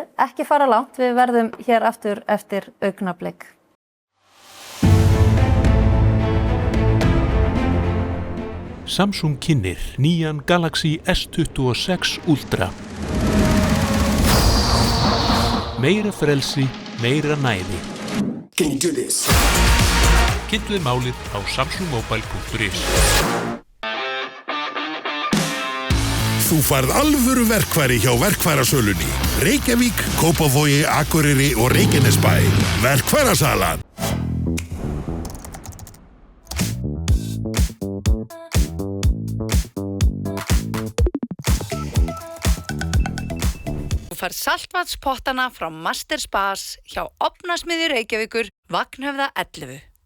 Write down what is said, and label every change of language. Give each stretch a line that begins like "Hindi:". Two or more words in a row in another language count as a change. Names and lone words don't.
Icelandic: Ekki fara langt, við verðum hér aftur eftir augnablik. Samsung kynnir nýjan Galaxy S26 Ultra. Meira frelsi, meira næði.
English: Can you do this?
Icelandic: Kynntu þið málið á samsungmobile.is. Þú færð alvöru verkfæri hjá verkfærasölunni. Reykjavík, Kópavogi, Akureyri og Reykjanesbæ. Verkfærasalan. Þú færð saltvatspottana frá Master Spas hjá Ofnasmiðju Reykjavíkur, Vagnhöfða 11.